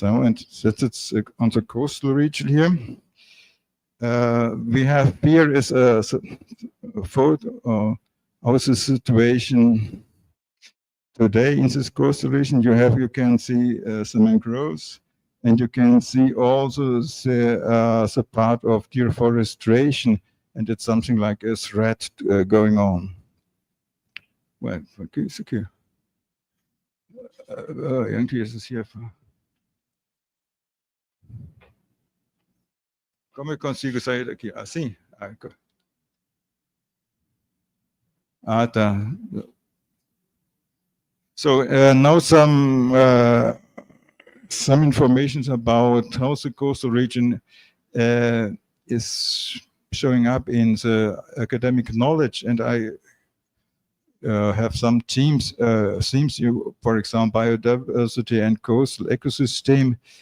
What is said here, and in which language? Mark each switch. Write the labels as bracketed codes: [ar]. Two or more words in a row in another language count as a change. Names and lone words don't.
[en] So, and that's on the coastal region here. We have here is a photo of the situation today in this coastal region. You can see some mangroves, and you can see also the part of deforestation, and it's something like a threat going on. Well, [de] okay. Irgendwie ist es hier. [pt] Como eu consigo sair daqui? Assim? Tá. [en] So now some information about how the coastal region is showing up in the academic knowledge, and I have some themes, for example, biodiversity and coastal ecosystem.